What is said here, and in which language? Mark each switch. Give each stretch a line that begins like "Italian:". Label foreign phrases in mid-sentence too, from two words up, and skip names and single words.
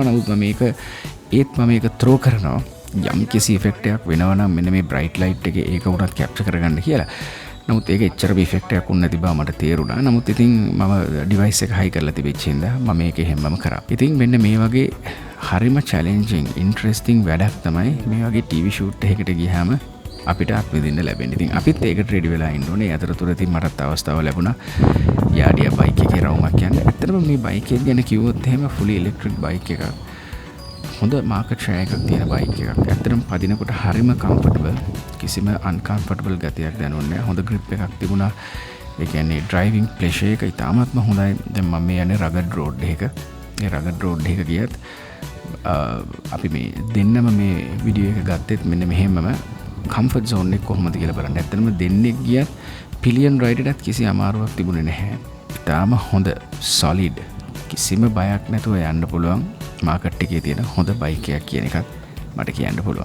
Sinhala: නමුත් මම මේක throw කරනවා යම් කිසි effect එකක් වෙනවා නම් මෙන්න මේ
English: bright light
Sinhala: එකේ ඒක උනත් capture කරගන්න කියලා. නමුත් ඒක එච්චර effect එකක් උන් නැති බව මට තේරුණා. නමුත් ඉතින් මම device එක high කරලා තිබෙච්ච හින්දා මම මේක හැමම කරා. ඉතින් මෙන්න මේ වගේ හරිම
English: challenging interesting
Sinhala: වැඩක් තමයි මේ වගේ
English: TV shoot
Sinhala: එකකට ගියාම අපිට අත්විඳින්න ලැබෙන්නේ. ඉතින් අපිත් ඒකට ready වෙලා ඉන්න ඕනේ. අතරතුර ඉතින් මටත් අවස්ථාව ලැබුණා යාඩියා බයික් එකේ රවුමක් යන්න. ඇත්තටම මේ බයික් එක ගැන කිව්වොත් එහෙම
English: fully electric
Sinhala: බයික් එකක්. හොඳ
English: market share
Sinhala: එකක් තියෙන බයික් එකක්. ඇත්තටම පදිනකොට හරිම comfortable. කිසිම uncomfortable ගතියක් දැනුන්නේ නැහැ. හොඳ grip එකක් තිබුණා. ඒ කියන්නේ
English: driving pleasure
Sinhala: එක ඉතාමත්ම හොඳයි. දැන් මම මේ යන්නේ
English: rugged road
Sinhala: එක. මේ
English: rugged road
Sinhala: එක ගියත් අපි මේ දෙන්නම මේ වීඩියෝ එක ගත්තෙත් මෙන්න මෙහෙමම
English: comfort zone
Sinhala: එක කොහොමද කියලා බලන්න. ඇත්තටම දෙන්නෙක් ගියත්
English: pillion riderටත්
Sinhala: කිසි අමාරුවක් තිබුණේ නැහැ. තාම හොඳ solid කිසිම බයක් නැතුව යන්න පුළුවන් මාකට් එකේ තියෙන හොඳ බයික් එකක් කියන එකත් මට කියන්න පුළුවන්.